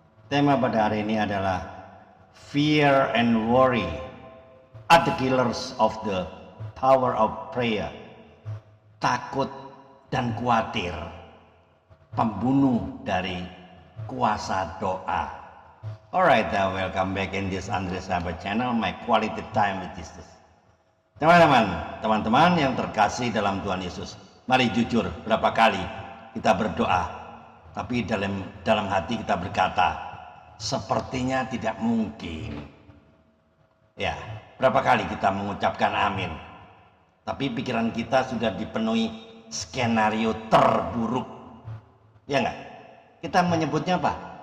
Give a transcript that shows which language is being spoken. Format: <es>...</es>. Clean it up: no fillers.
<id>Tema pada hari ini adalah</id> <en>Fear and Worry are the killers of the power of prayer.</en> <id>Takut dan khawatir, pembunuh dari kuasa doa.</id> <en>Alright, welcome back in this Andre Sahabat channel, my quality time with Jesus.</en> <id>Teman-teman yang terkasih dalam Tuhan Yesus, mari jujur, berapa kali kita berdoa, tapi dalam hati kita berkata, sepertinya tidak mungkin. Ya, berapa kali kita mengucapkan amin, tapi pikiran kita sudah dipenuhi skenario terburuk. Ya enggak? Kita menyebutnya apa?</id>